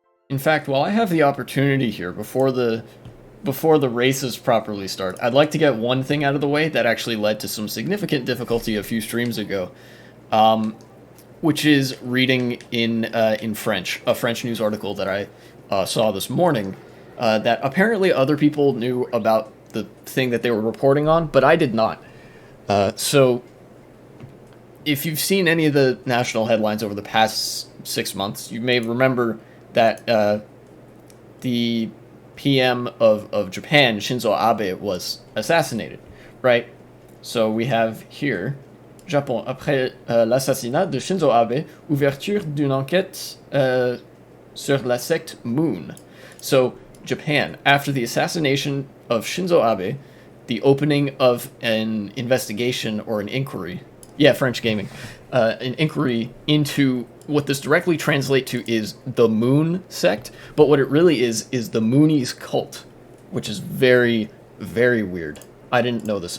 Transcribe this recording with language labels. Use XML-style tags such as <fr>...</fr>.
<en>In fact, while I have the opportunity here, before the races properly start, I'd like to get one thing out of the way that actually led to some significant difficulty a few streams ago, which is reading in French, a French news article that I saw this morning, that apparently other people knew about the thing that they were reporting on, but I did not. So, if you've seen any of the national headlines over the past 6 months, you may remember that the PM of Japan, Shinzo Abe, was assassinated, right? So we have here,</en> <fr>Japon, après l'assassinat de Shinzo Abe, ouverture d'une enquête sur la secte Moon.</fr> <en>So Japan, after the assassination of Shinzo Abe, the opening of an investigation or an inquiry, yeah, French gaming, an inquiry into what this directly translates to is the Moon sect, but what it really is the Moonies cult, which is very, very weird. I didn't know this.</en>